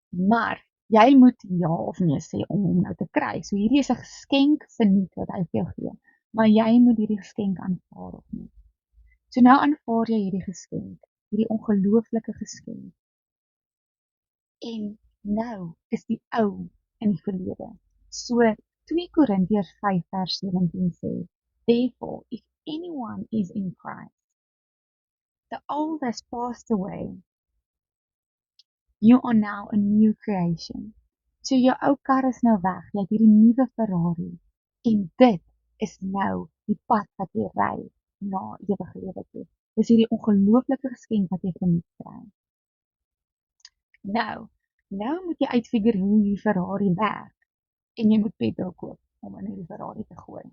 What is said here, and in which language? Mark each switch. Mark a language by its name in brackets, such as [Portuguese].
[Afrikaans] Maar jy moet ja of nee sê om hom nou te kry. So hierdie is 'n geskenk verniet wat hy vir jou gee. Maar jy moet hierdie geskenk aanvaar of nie. So nou aanvaar jy hierdie geskenk, hierdie ongelooflike geskenk. En nou is die ou in die verlede. So 2 Korintiërs 5 vers 17 sê, [English] Therefore, if anyone is in Christ, the old has passed away, you are now a new creation. [Afrikaans] So jou ou kar is nou weg, jy het hierdie nuwe Ferrari, en dit is nou die pad wat jy ry na ewige lewe toe. Dis hierdie ongelooflike geskenk wat jy verniet kry. Nou moet jy uitfigure hoe die Ferrari werk, en jy moet petrol koop om in die Ferrari te gooi.